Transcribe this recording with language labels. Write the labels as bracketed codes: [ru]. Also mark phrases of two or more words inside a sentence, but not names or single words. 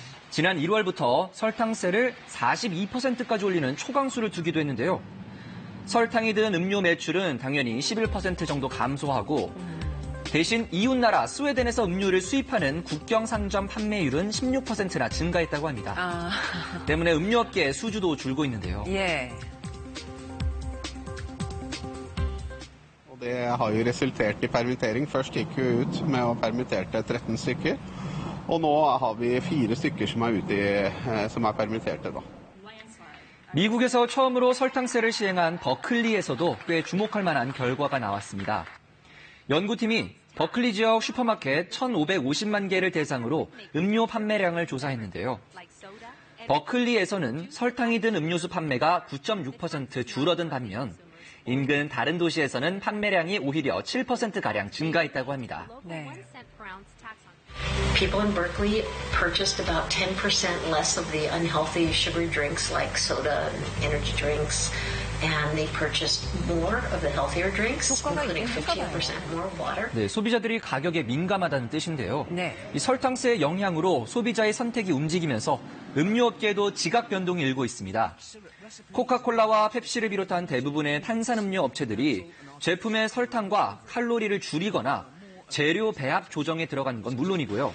[ko] 지난 1월부터 설탕세를 42%까지 올리는 초강수를 두기도 했는데요. 설탕이 든 음료 매출은 당연히 11% 정도 감소하고 대신 이웃나라 스웨덴에서 음료를 수입하는 국경 상점 판매율은 16%나 증가했다고 합니다. 때문에 음료업계의 수주도 줄고 있는데요. 예. [no] Det har jo resultert i permittering. Først gikk vi ut med å permitterte 13 stykker, og nå har vi 4 stykker som er permitterte da. [ko] 미국에서 처음으로 설탕세를 시행한 버클리에서도 꽤 주목할 만한 결과가 나왔습니다. 연구팀이 버클리 지역 슈퍼마켓 1,550만 개를 대상으로 음료 판매량을 조사했는데요. 버클리에서는 설탕이 든 음료수 판매가 9.6% 줄어든 반면 인근 다른 도시에서는 판매량이 오히려 7%가량 증가했다고 합니다. 네. [en] People in Berkeley purchased about 10% less of the unhealthy sugary drinks like soda and energy drinks, and they purchased more of the healthier drinks, including 15% more water. [ko] 네, 소비자들이 가격에 민감하다는 뜻인데요. 네. 이 설탕세의 영향으로 소비자의 선택이 움직이면서 음료업계에도 지각 변동이 일고 있습니다. 코카콜라와 펩시를 비롯한 대부분의 탄산음료 업체들이 제품의 설탕과 칼로리를 줄이거나 재료 배합 조정에 들어간 건 물론이고요.